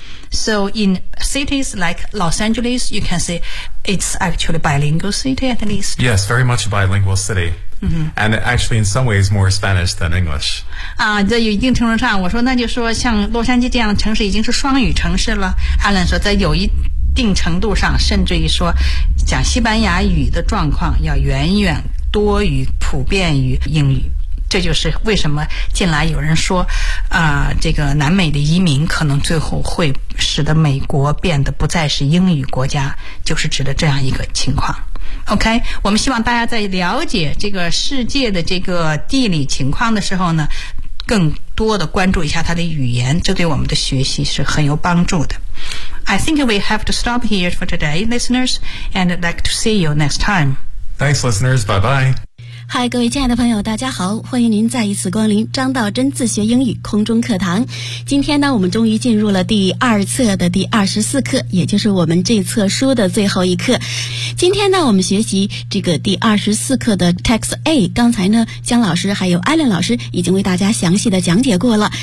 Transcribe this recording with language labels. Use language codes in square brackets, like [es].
[en] So in cities like Los Angeles, you can say it's actually a bilingual city at least. Yes, very much a bilingual city. And actually in some ways more Spanish than English. [zh] 在一定程度上我说那就说像洛杉矶这样的城市已经是双语城市了。 Alan 说在有一定程度上甚至于说讲西班牙语的状况要远远多于普遍于英语。这就是为什么近来有人说这个南美的移民可能最后会使得美国变得不再是英语国家，就是指的这样一个情况。 OK， 我们希望大家在了解这个世界的这个地理情况的时候呢，更多的关注一下它的语言，这对我们的学习是很有帮助的。 [en] I think we have to stop here for today, listeners, and I'd like to see you next time. Thanks, listeners. Bye-bye. [zh] 嗨，各位亲爱的朋友，大家好，欢迎您再一次光临张道真自学英语空中课堂。今天呢，我们终于进入了第二册的第24课，也就是我们这册书的最后一课。今天呢，我们学习这个第24课的 Text A， 刚才呢，姜老师还有艾伦老师已经为大家详细的讲解过了。